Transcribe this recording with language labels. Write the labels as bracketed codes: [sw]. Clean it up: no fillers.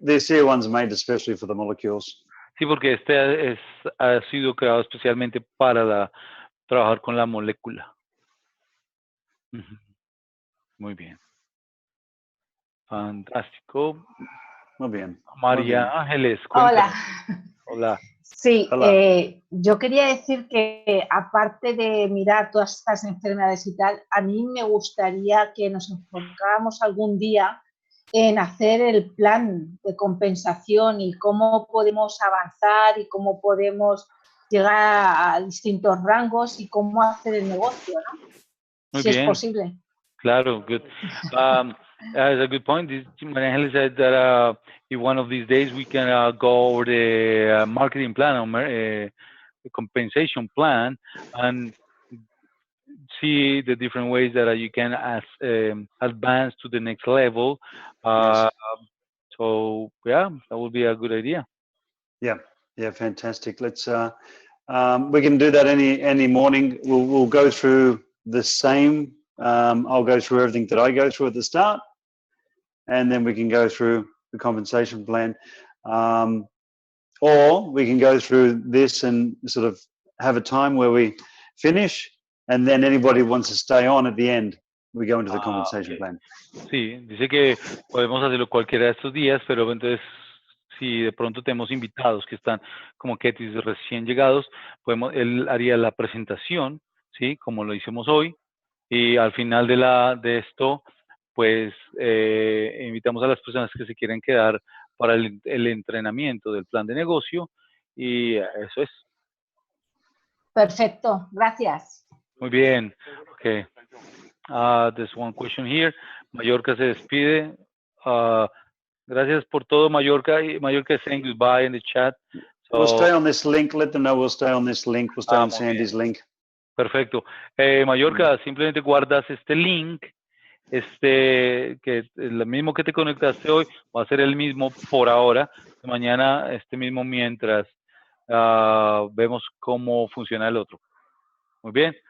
[en] the ASEA one's made especially for the molecules. [es] Sí, porque ha sido creado especialmente para trabajar con la molécula. Muy bien. Fantástico. Muy bien. María Ángeles, cuéntanos. Hola. Sí, Hola. yo quería decir que aparte de mirar todas estas enfermedades y tal, a mí me gustaría que nos enfocáramos algún día en hacer el plan de compensación y cómo podemos avanzar y cómo podemos llegar a distintos rangos y cómo hacer el negocio, ¿no? Muy Si bien. es posible. [en] Claro, good. That's a good point. María Ángeles said that if one of these days we can go over the marketing plan or the compensation plan and see the different ways that you can advance to the next level. Yes. So yeah, that would be a good idea. Yeah, fantastic. Let's we can do that any morning. We'll go through the same. I'll go through everything that I go through at the start, and then we can go through the compensation plan. Or we can go through this and sort of have a time where we finish, and then anybody who wants to stay on at the end, we go into the compensation plan. [es] Sí, dice que podemos hacerlo cualquiera de estos días, pero entonces si de pronto tenemos invitados que están como Ketis recién llegados, él haría la presentación, ¿sí? Como lo hicimos hoy, y al final de esto, pues invitamos a las personas que se quieren quedar para el entrenamiento del plan de negocio, y eso es. Perfecto, gracias. Muy bien, ok. [en] There's one question here. [es] Mallorca se despide. Gracias por todo, Mallorca. [en] Mallorca is saying goodbye in the chat. So, we'll stay on this link. Let them know we'll stay on this link. We'll stay on Sandy's link. [es] Perfecto. Mallorca, simplemente guardas este link, que el mismo que te conectaste hoy va a ser el mismo por ahora. Mañana este mismo mientras vemos cómo funciona el otro. Muy bien.